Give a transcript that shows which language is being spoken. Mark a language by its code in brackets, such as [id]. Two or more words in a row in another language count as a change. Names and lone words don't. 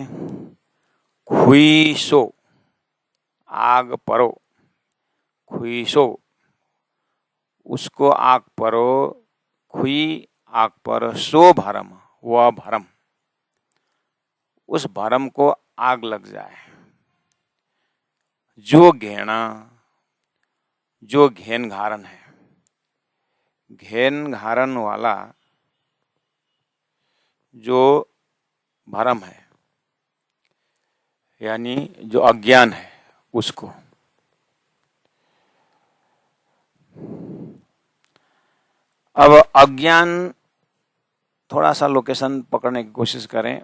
[sd] खुई सो आग परो, [hi] खुई सो उसको आग परो, खुई आग पर, सो भरम वह भरम, उस भरम को आग लग जाए। जो घेना, जो घेन घारन है, घेन घारन वाला जो भरम है यानी जो अज्ञान है उसको। अब अज्ञान, थोड़ा सा लोकेशन पकड़ने की कोशिश करें।